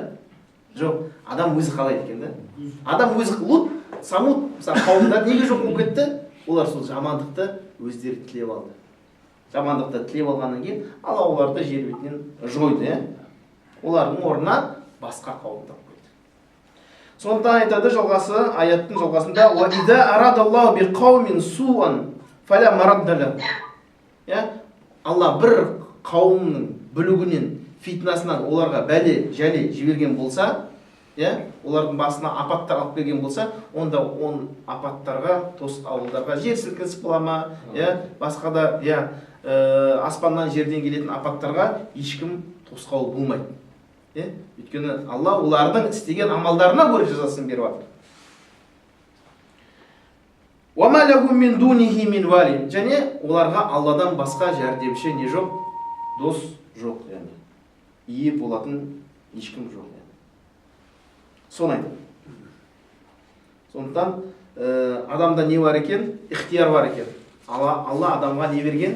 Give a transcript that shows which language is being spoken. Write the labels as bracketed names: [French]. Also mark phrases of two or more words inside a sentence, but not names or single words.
[Kazakh] Жоқ, адам өзі қалайды екен да. Адам өзі Лут, Самуд қауымдар неге жоқ болып кетті? Олар сол жамандықты өздері тілеп алды. Жамандықты тілеп алғаннан кейін Алла оларды жер бетінен жойды. Олардың орнына басқа қауымдар қойды. Сондықтан айтады жалғасы, аяттың жалғасында: [Arabic] "وإذا أراد الله بقوم سوءا فلا مرد له". [Kazakh] Алла бір қауымның бүлігінен, фитнасынан оларға бәле, жәле жіберген болса, олардың басына апаттар алып келген болса, онда он апаттарға, ауылдарға жер сілкінісіп бола ма, басқа да аспаннан жерден келетін апаттарға ешкім тосқауыл болмайды. Өйткені Алла олардың істеген амалдарына көрі жазасын беріп жатыр. [Arabic] وَمَا لَهُمْ مِنْ دُونِهِ مِنْ وَالٍ. [Kazakh] Және оларға Алладан басқа жәрдемші не жоқ? Дос жоқ. Ие болатын ешкім жоқ. Соны айтады. Сондықтан адамда не бар екен? Ихтияр бар екен. Алла адамға не берген?